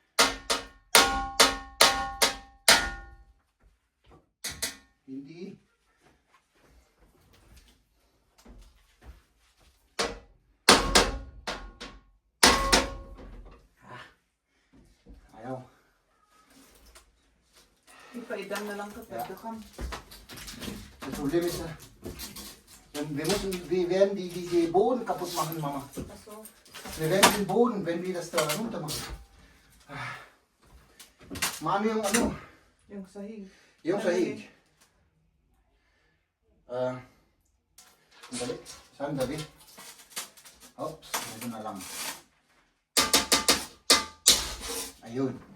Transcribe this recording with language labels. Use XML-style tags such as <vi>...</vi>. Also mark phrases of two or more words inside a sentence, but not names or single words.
<tl>Hindi. Ayaw. Ipaidan na lang ka, pwede ka.</tl> <de>Das Problem ist, wir müssen, werden die Boden kaputt machen, Mama.</de> <tl>Kaso,</tl> <de>Wir werden den Boden, wenn wir das da runter machen.</de> <tl>Maano yung yung sahig. yung sahig. Sandali. Oops, ito na lang. Ayun.</tl>